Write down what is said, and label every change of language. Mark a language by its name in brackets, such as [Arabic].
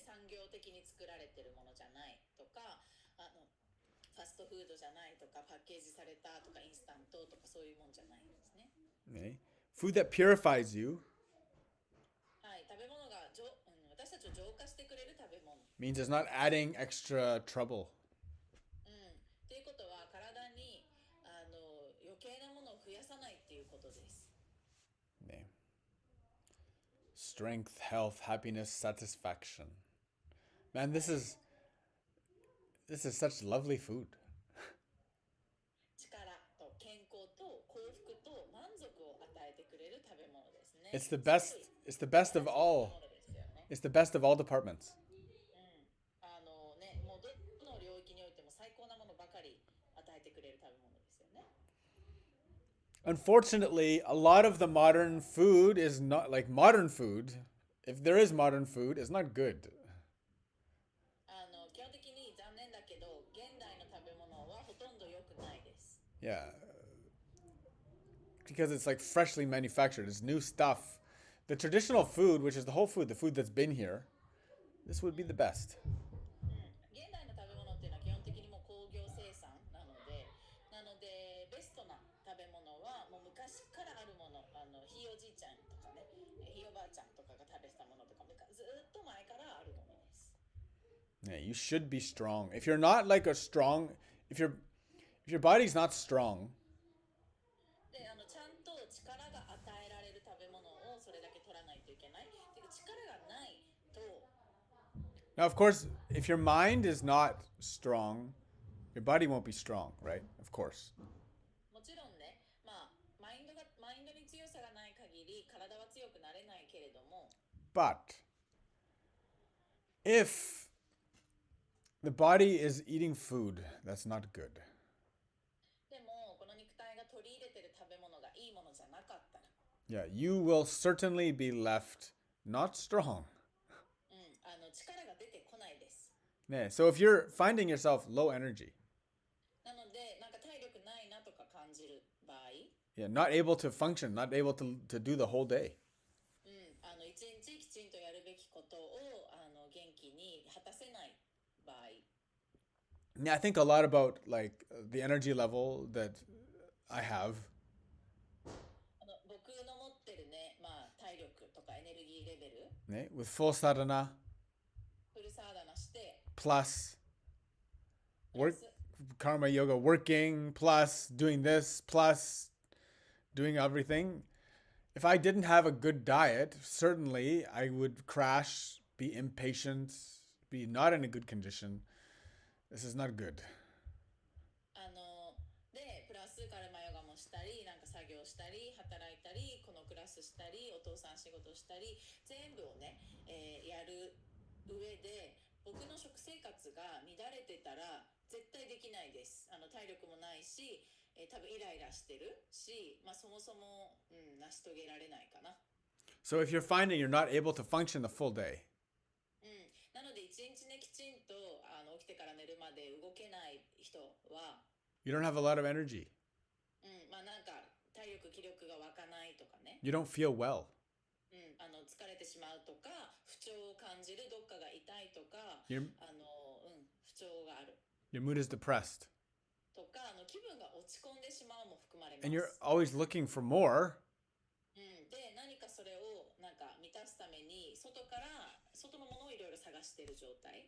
[Japanese] 産業的に作られてるものじゃないとか、ファストフードじゃないとか、パッケージされたとか、インスタントとかそういうもんじゃないんですね。 [English] Ne. Food that purifies you [Japanese] はい、食べ物が私たちを浄化してくれる食べ物。 [English] means it's not adding extra trouble. [Japanese] っていうことは体に余計なものを増やさないっていうことです。 Ne. [English] Strength, health, happiness, satisfaction. Man, this is such lovely food. [Japanese] 力と健康と幸福と満足を与えてくれる食べ物ですね。 [English] It's the best. It's the best of all. It's the best of all departments. [Japanese] もうどの領域においても最高なものばかり与えてくれる食べ物ですよね。 [English] Unfortunately, a lot of the modern food is not like modern food. If there is modern food, it's not good. [Japanese] 基本的に残念だけど、現代の食べ物はほとんど良くないです。 [English] Yeah. Because it's like freshly manufactured. It's new stuff. The traditional food, which is the whole food, the food that's been here, this would be the best. [Japanese] 現代の食べ物っていうのは基本的にもう工業生産なのでベストな食べ物はもう昔からあるもの、ひいおじいちゃんとかね、ひいおばあちゃんとかが食べてたものとか、ずっと前からあるものです。 [English] Yeah, you should be strong. If you're not like a strong, if your body's not strong, [Japanese] で、ちゃんと力が与えられる食べ物をそれだけ取らないといけない。で、力がないと、 [English] now of course, if your mind is not strong, your body won't be strong, right? Of course. [Japanese] もちろんね、マインドに強さがない限り体は強くなれないけれども、 [English] But if the body is eating food that's not good, [Japanese] でもこの肉体が取り入れてる食べ物がいいものじゃなかったら、 [English] yeah, you will certainly be left not strong. [Japanese] 力が出てこないです。 [English] Yeah, so if you're finding yourself low energy, [Japanese] なので、なんか体力ないなとか感じる場合、 [English] yeah, not able to function, not able to do the whole day, [Japanese] 一日きちんとやるべきことを元気に果たせない場合、 [English] yeah, I think a lot about like the energy level that I have. [Japanese] 僕の持ってるね、体力とかエネルギーレベル、 [English] Yeah, with full sadhana [Japanese] フルサーダナして、 [English] plus [Japanese] プラ [English] work [Japanese] ス [English] karma yoga working plus doing this plus doing everything. If I didn't have a good diet, certainly I would crash, be impatient, be not in a good condition. This is not good. [Japanese] で、プラスカルマヨガもしたり、なんか作業したり、働いたり、このクラスしたり、お父さん仕事したり、全部をね、やる上で、僕の食生活が乱れてたら絶対できないです。体力もないし、多分イライラしてるし、そもそも、成し遂げられないかな。 [English] So if you're finding you're not able to function the full day, [Japanese] なので一日ねきちんと起きてから寝るまで動けない人は、 [English] you don't have a lot of energy. [Japanese] なんか体力気力が湧かないとかね、 [English] You don't feel well. [Japanese] 疲れてしまうとか、不調を感じる、どっかが痛いとか、 [English] Your, [Japanese] 不調がある [English] your mood is depressed. [Japanese] とか、気分が落ち込んでしまうも含まれます。 [English] And you're always looking for more. [Japanese] で、何かそれをなんか満たすために外のものをいろいろ探している状態。